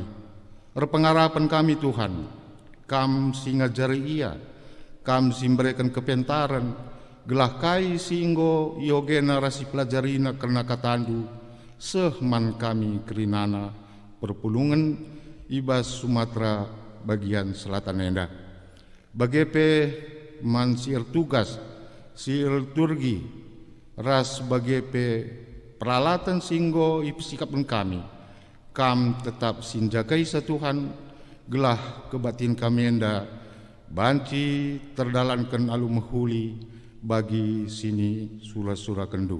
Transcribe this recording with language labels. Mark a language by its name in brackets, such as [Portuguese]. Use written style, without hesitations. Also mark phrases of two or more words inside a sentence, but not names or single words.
[Batak Karo] Repengarapan kami Tuhan, kam singa jari ia, kam simbrekan kepentaran, gelah kai singgo yogena rasi pelajarina karena katandu, sehman kami kerinana perpulungan ibas Sumatera bagian selatan enda. Bagepe man siir tugas, siir turgi, ras bagepe peralatan singgo ipsikapan kami, kam tetap sinjagai sa Tuhan, gelah kebatin kami enda banci terdalankan alu mehuli bagi sini sura-sura kendu.